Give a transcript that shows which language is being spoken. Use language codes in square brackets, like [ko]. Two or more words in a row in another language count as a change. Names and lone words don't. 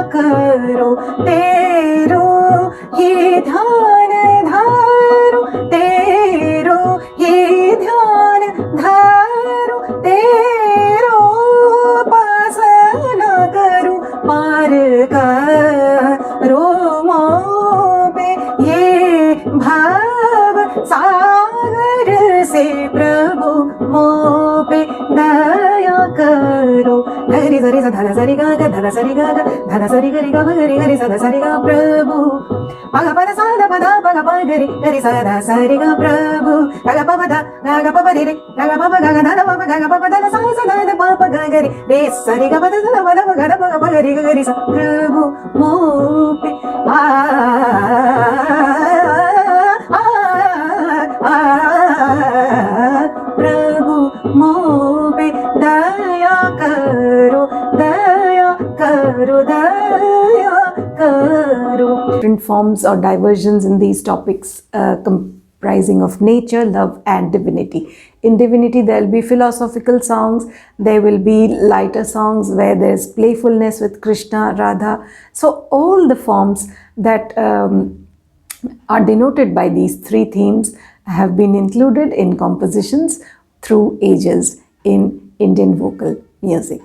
[hi] करो, तेरो ये ध्यान धारो, तेरो ये ध्यान धारो, तेरो उपासना करो, पार करो मों पे ये भाव सागर से, प्रभु मों पे दया करो. गरि सरि सा धरा सरि गा गा धरा सरि गा गा धरा सरि गरि गा गरि गरि सा धा सरि गा, प्रभु पग पद सा धा पद पग प गरि गरि सा धा सरि गा, प्रभु ग प प धा ग प प रि रे ग प प ग ग धा धा प ग प प धा सा सा धा धा प प ग गरि रे सरि ग प ध धा प ध प ग ध प ग गरि ग गरि सा, प्रभु मों पे प्रभु मों पे दया करो, दया करो, दया करो. [en] Different forms or diversions in these topics comprising of nature, love and divinity. In divinity there will be philosophical songs, there will be lighter songs where there's playfulness with Krishna, Radha. So all the forms that are denoted by these three themes have been included in compositions through ages in Indian vocal music.